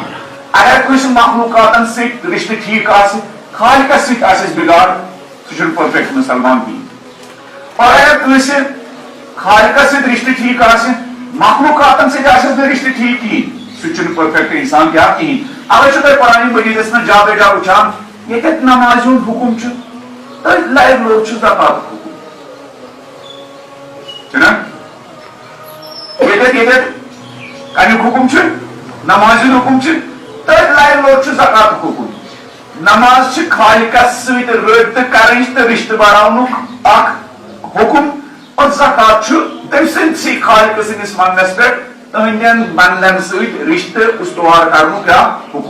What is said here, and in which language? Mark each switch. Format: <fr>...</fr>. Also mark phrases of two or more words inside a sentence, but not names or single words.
<ks>اگر کٲنٛسہِ مخلوقاتن سۭتۍ رشتہٕ ٹھیٖک آسہِ خالقس سۭتۍ آسٮ۪س بِگاڑ سُہ چھُنہٕ پٔرفیکٹ مسلمان کِہینۍ. اور اگر کٲنٛسہِ خالقس سۭتۍ رشتہٕ ٹھیٖک آسہِ مخلوقاتن سۭتۍ آسٮ۪س نہٕ رشتہٕ ٹھیٖک کِہینۍ سُہ چھُنہٕ پٔرفیکٹ انسان کیٛاہ کِہینۍ. اوے چھُو تۄہہِ قرآنِ مجیٖدس منٛز جا بے جا وٕچھان ییٚتٮ۪تھ نمازِ ہُنٛد حُکُم چھُ تٔتھۍ لَرِ لوٚگ چھُ زکاتُک حُکُم چھُنہ ییٚتٮ۪تھ کمیُک حُکُم چھُ نمازِ ہُنٛد حُکُم چھُ تٔتھۍ لَرِ لوٚگ چھُ زکاتُک حُکُم. نماز چھِ خالقس سۭتۍ رٲبطہٕ کرٕنۍ تہٕ رشتہٕ بڑاونُک اکھ حُکُم اور زکات چھُ تٔمۍ سٕنٛدسٕے خالقہٕ سٕنٛدِس وننس پٮ۪ٹھ تٕہنٛدٮ۪ن بندن سۭتۍ رشتہٕ استوار کرنُک کیٛاہ حُکُم.</ks>